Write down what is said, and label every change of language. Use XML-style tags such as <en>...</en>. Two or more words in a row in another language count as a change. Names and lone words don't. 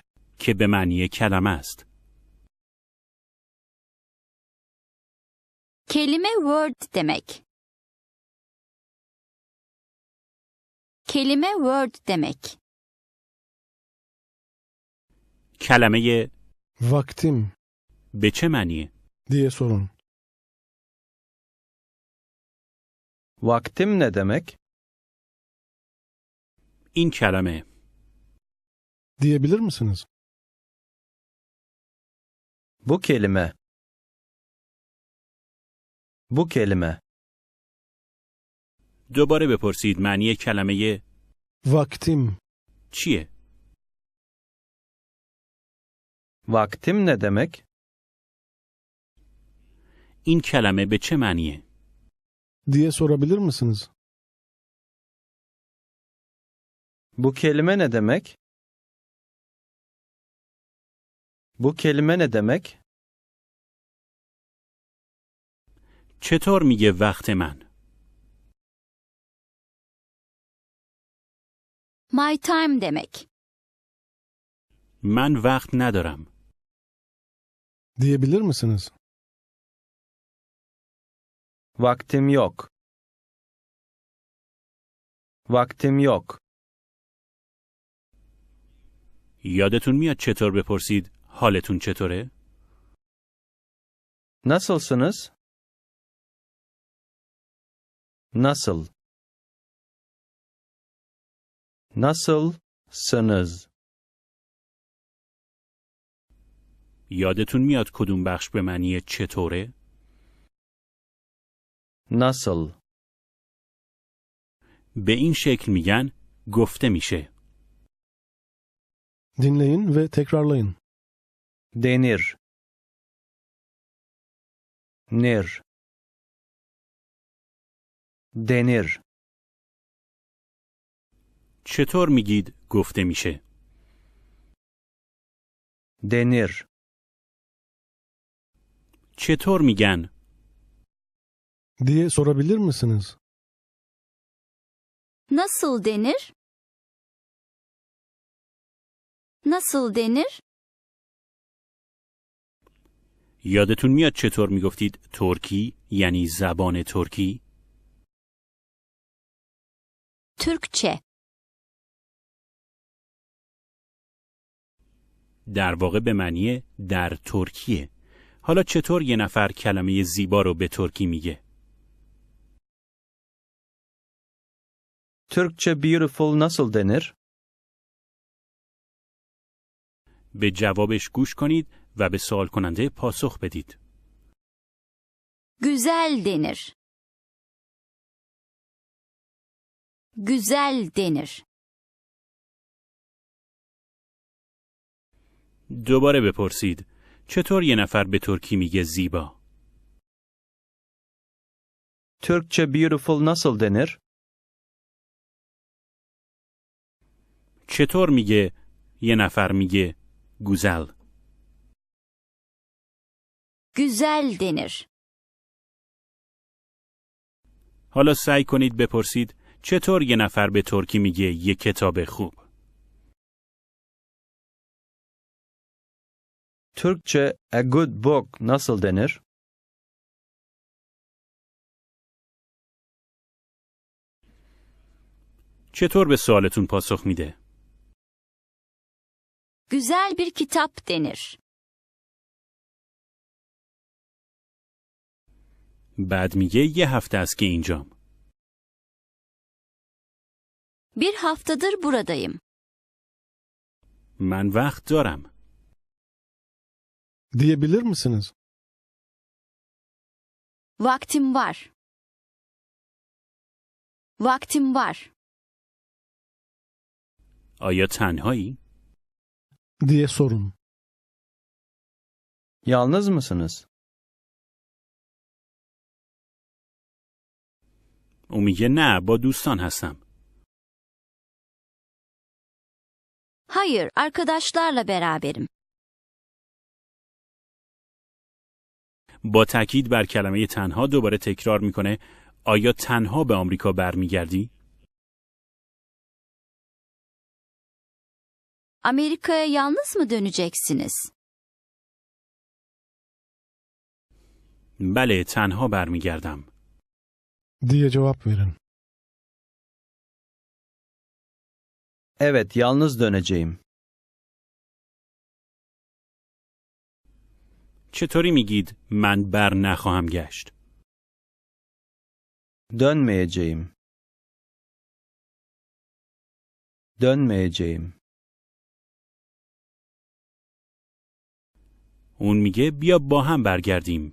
<fa>که به معنی کلمه است؟</fa> <tr>Kelime word demek. Kelime word demek.</tr> <fa>کلمه</fa> <tr>Vaktim.</tr> <fa>به چه معنیه؟</fa> <tr>Diye sorun. Vaktim ne demek?</tr> <fa>این کلمه</fa> <tr>Diyebilir misiniz? Bu kelime. Bu kelime.</tr> <fa>دوباره بپرسید معنی کلمه</fa> <tr>Vaktim.</tr> <fa>چیه؟</fa> <tr>Vaktim ne demek?</tr> <fa>این کلمه به چه معنیه؟</fa> <tr>Diye sorabilir misiniz? Bu kelime ne demek? Bu kelime ne demek?</tr> <fa>چطور میگه وقت من؟</fa> <en>My time demek.</en> <fa>من وقت ندارم.</fa> <tr>Diyebilir misiniz? Vaktim yok. Vaktim yok.</tr> <fa>یادتون میاد چطور بپرسید حالتون چطوره؟</fa> <tr>Nasılsınız? Nasıl? Nasılsınız?</tr> <fa>یادتون میاد کدوم بخش به معنی چطوره؟</fa> <tr>Nasıl?</tr> <fa>به این شکل میگن گفته میشه.</fa> <tr>Dinleyin ve tekrarlayın. Denir. Nir. Denir.</tr> <fa>چطور میگید گفته میشه؟</fa> <tr>denir,</tr> <fa>چطور میگن؟</fa> <tr>diye sorabilir misiniz? Nasıl denir? Nasıl denir?</tr> <fa>یادتون میاد چطور میگفتید ترکی یعنی زبان ترکی؟</fa> <tr>Türkçe.</tr> <fa>در واقع به معنی در ترکیه. حالا چطور یه نفر کلمه زیبا رو به ترکی میگه؟</fa> <tr>Türkçe beautiful nasıl denir?</tr> <fa>به جوابش گوش کنید و به سوال کننده پاسخ بدید.</fa> <tr>Güzel denir. Güzel denir.</tr> <fa>دوباره بپرسید چطور یه نفر به ترکی میگه زیبا؟</fa> <tr>Türkçe beautiful nasıl denir?</tr> <fa>چطور میگه یه نفر میگه گوزل؟</fa> <tr>Güzel denir.</tr> <fa>حالا سعی کنید بپرسید چطور یه نفر به ترکی میگه یه کتاب خوب؟</fa> <tr>Türkçe</tr> <en>a good book</en> <tr>nasıl denir?</tr> <fa>چطور به سوالتون پاسخ میده؟</fa> <tr>Güzel bir kitap denir.</tr> <fa>بعد میگه یه هفته است که اینجام.</fa> <tr>Bir haftadır buradayım.</tr> <fa>من وقت دارم.</fa> <tr>Diyebilir misiniz? Vaktim var. Vaktim var.</tr> <fa>آیا تنهایی؟</fa> <tr>diye sorun. Yalnız mısınız?</tr> <fa>او میگه نه با دوستان هستم.</fa> <tr>Hayır, arkadaşlarla beraberim.</tr> <fa>با تاکید بر کلمه تنها دوباره تکرار میکنه آیا تنها به آمریکا برمیگردی؟</fa> <tr>Amerika'ya yalnız mı döneceksiniz?</tr> <fa>بله تنها برمیگردم.</fa> <tr>diye cevap verin. Evet, yalnız döneceğim.</tr> <fa>چطوری میگید من بر نخواهم گشت؟</fa> <tr>Dönmeyeceğim. Dönmeyeceğim.</tr> <fa>اون میگه بیا با هم برگردیم.</fa>